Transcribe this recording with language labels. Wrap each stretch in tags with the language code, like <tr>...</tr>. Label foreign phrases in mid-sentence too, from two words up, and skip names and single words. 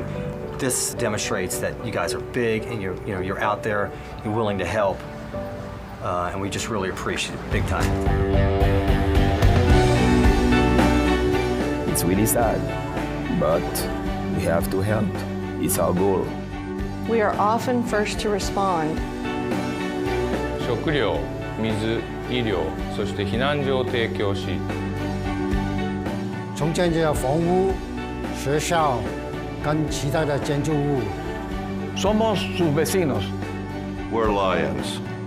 <en>This demonstrates that you guys are big and you're out there, you're willing to help, and we just really appreciate it big time. It's really sad, but we have to help. It's our goal. We are often first to respond.</en> <ja>食料、水、医療、そして避難所を提供し、</ja> <zh>重建这房屋、学校跟其他的建筑物。</zh> <es>Somos sus vecinos.</es> <en>We're Lions.</en>